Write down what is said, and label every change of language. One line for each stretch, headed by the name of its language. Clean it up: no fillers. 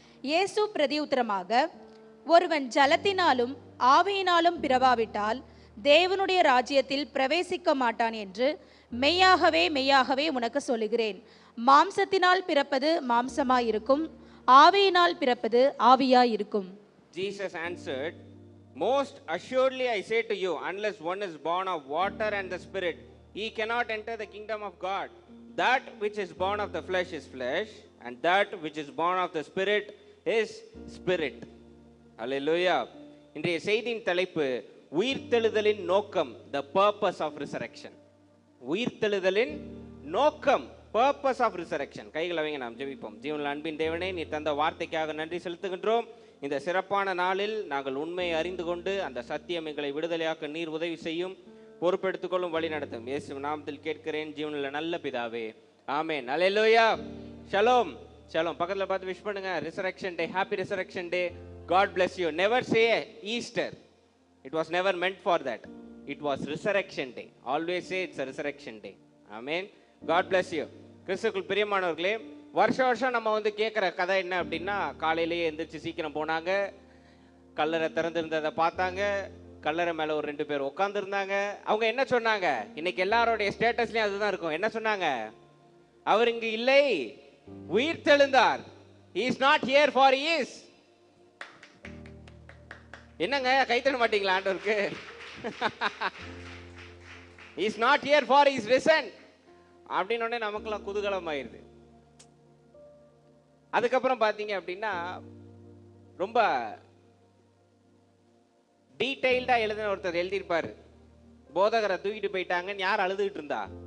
Tamil: இயேசு பிரதியுத்தரமாக, ஒருவன் ஜலத்தினாலும் ஆவியினாலும் பிறவாவிட்டால் தேவனுடைய ராஜ்யத்தில் பிரவேசிக்க மாட்டான் என்று மெய்யாகவே மெய்யாகவே உனக்கு சொல்லுகிறேன். மாம்சத்தினால் பிறப்பது மாம்சமாயிருக்கும், ஆவியினால் பிறப்பது ஆவியாயிருக்கும்.
English: Jesus answered, most assuredly I say to you, unless one is born of water and the Spirit, he cannot enter the kingdom of God. That which is born of the flesh is flesh, and that which is born of the Spirit is spirit. Hallelujah.
Tamil: இன்றைய செய்தியின் தலைப்பு, உயிர்த்தெழுதலின் நோக்கம்,
English: the purpose of resurrection.
Tamil: உயிர்த்தெழுதலின் நோக்கம்,
English: purpose of resurrection.
Tamil: கைகளை வைங்க, நாம் ஜெபிப்போம். ஜீவனுள்ள அன்பின் தேவனே, நீ தந்த வார்த்தைக்காக நன்றி செலுத்துகின்றோம். இந்த சிறப்பான நாளில் நாங்கள் உண்மையை அறிந்து கொண்டு அந்த சத்தியம் எங்களை விடுதலையாக்க நீர் உதவி செய்யும், பொறுப்பெடுத்துக்கொள்ளும், வழி நடத்தும். இயேசு நாமத்தில் கேட்கிறேன் ஜீவனுள்ள நல்ல பிதாவே, ஆமென். அல்லேலூயா. ஷலோம். ஷலோம். பக்கத்தில் பார்த்து விஷ் பண்ணுங்க.
English: Resurrection day, happy resurrection day. God bless you. Never say Easter. It was never meant for that. It was resurrection day. Always say it's a resurrection day. Amen. God bless you.
Tamil: கிறிஸ்துவுக்குள் பிரியமானவர்களே, வருஷம் நம்ம கேட்குற கதை என்ன அப்படின்னா, காலையிலேயே எந்திரிச்சு சீக்கிரம் போனாங்க, கல்லறை திறந்திருந்ததை பார்த்தாங்க, கல்லறை மேலே ஒரு 2 பேர் உட்காந்துருந்தாங்க. அவங்க என்ன சொன்னாங்க? இன்னைக்கு எல்லாரோடைய ஸ்டேட்டஸ்லையும் அதுதான் இருக்கும். என்ன சொன்னாங்க? அவர் இங்கு இல்லை, உயிர் தெழுந்தார்.
English: He is not here for he is.
Tamil: என்னங்க கைத்தட மாட்டீங்களா ஆண்டவருக்கு?
English: He is not here for he is risen.
Tamil: அப்படின்னோடனே நமக்குலாம் குதூகலம் ஆயிடுது. அதுக்கப்புறம் பார்த்தீங்க அப்படின்னா ரொம்ப டீட்டெயில்டாக எழுதின ஒருத்தர் எழுதியிருப்பார். போதகரை தூக்கிட்டு போயிட்டாங்கன்னு யார் அழுதுகிட்டு இருந்தா?